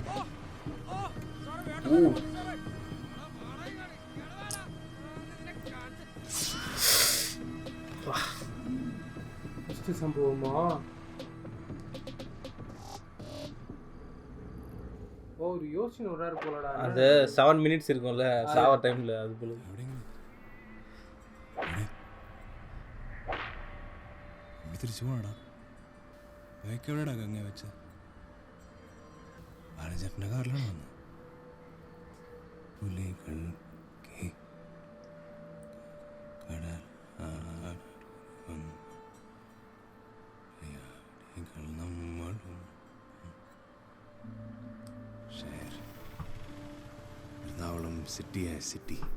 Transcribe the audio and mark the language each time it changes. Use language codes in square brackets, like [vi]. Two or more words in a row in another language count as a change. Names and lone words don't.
[ml] സംഭവമോ? [ta] ஒரு யோசனை வராரு போலடா. அந்த 7 minutes இருக்கும்ல சாவ டைம்ல, அது போல. [ml] തിരിച്ചു പോണടാ. ബൈക്ക് എവിടെയാ ഗംഗ വെച്ച? ബാലചേട്ടൻ്റെ കാറിലാണ് വന്നത്. പുലികൾ കടൽ നമ്മളും എറണാകുളം സിറ്റിയായ സിറ്റി.